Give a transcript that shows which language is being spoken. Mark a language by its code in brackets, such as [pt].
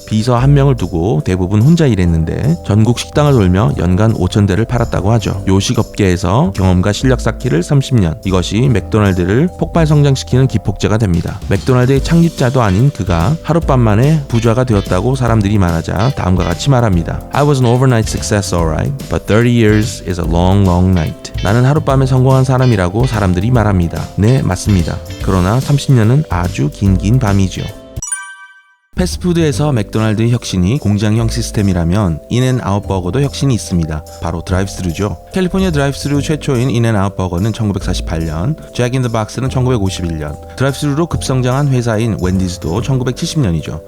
[ko] 비서 1명을 두고 대부분 혼자 일했는데 전국 식당을 돌며 연간 5,000대를 팔았다고 하죠. 요식업계에서 경험과 실력 쌓기를 30년. 이것이 맥도날드를 폭발 성장시키는 기폭제가 됩니다. 맥도날드의 창립자도 아닌 그가 하룻밤 만에 부자가 되었다고 사람들이 말하자 다음과 같이 말합니다. [en] I was an overnight success, alright, but 30 years is a long, long night. [ko] 나는 하룻밤에 성공한 사람이라고 사람들이 말합니다. 네, 맞습니다. 그러나 30년은 아주 긴 밤이죠. 패스트푸드에서 맥도날드의 혁신이 공장형 시스템이라면 인앤아웃 버거도 혁신이 있습니다. 바로 드라이브스루죠. 캘리포니아 드라이브스루 최초인 인앤아웃 버거는 1948년, 잭 인 더 박스는 1951년, 드라이브스루로 급성장한 회사인 웬디즈도 1970년이죠.